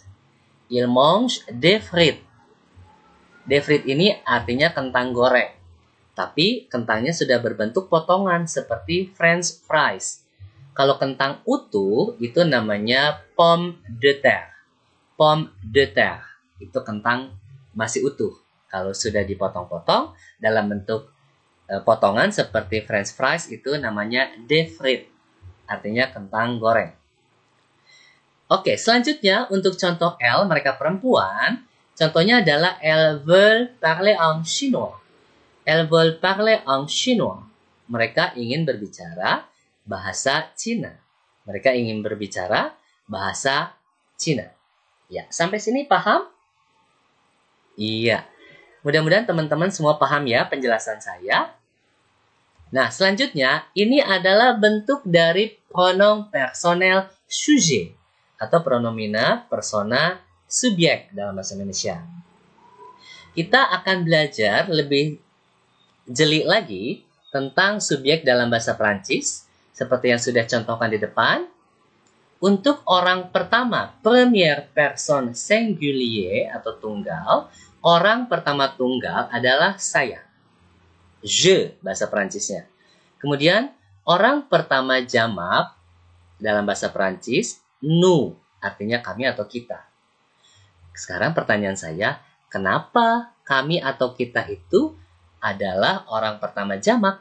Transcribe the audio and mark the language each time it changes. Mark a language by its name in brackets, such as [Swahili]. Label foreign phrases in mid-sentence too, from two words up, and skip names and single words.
[French] Il mange des frites. Des frites [Indonesian] ini artinya kentang goreng. Tapi kentangnya sudah berbentuk potongan seperti [English] french fries. [Indonesian] Kalau kentang utuh itu namanya [French] pomme de terre. Pomme de terre [Indonesian] itu kentang masih utuh. Kalau sudah dipotong-potong dalam bentuk potongan seperti [English] french fries [Indonesian] itu namanya [French] des frites. [Indonesian] Artinya kentang goreng. Oke, selanjutnya untuk contoh L, mereka perempuan. Contohnya adalah [French] elles veulent parler en chinois. Elles veulent parler en chinois. [Indonesian] Mereka ingin berbicara bahasa Cina. Mereka ingin berbicara bahasa Cina. Ya, sampai sini paham? Iya. Mudah-mudahan teman-teman semua paham ya penjelasan saya. Nah, selanjutnya ini adalah bentuk dari [French] pronom personel sujet [Indonesian] atau pronomina persona subjek dalam bahasa Indonesia. Kita akan belajar lebih jeli lagi tentang subjek dalam bahasa Prancis seperti yang sudah contohkan di depan. Untuk orang pertama, [French] première personne singulier [Indonesian] atau tunggal, orang pertama tunggal adalah saya. Je, bahasa Perancisnya. Kemudian, orang pertama jamak dalam bahasa Perancis, nous, artinya kami atau kita. Sekarang pertanyaan saya, kenapa kami atau kita itu adalah orang pertama jamak?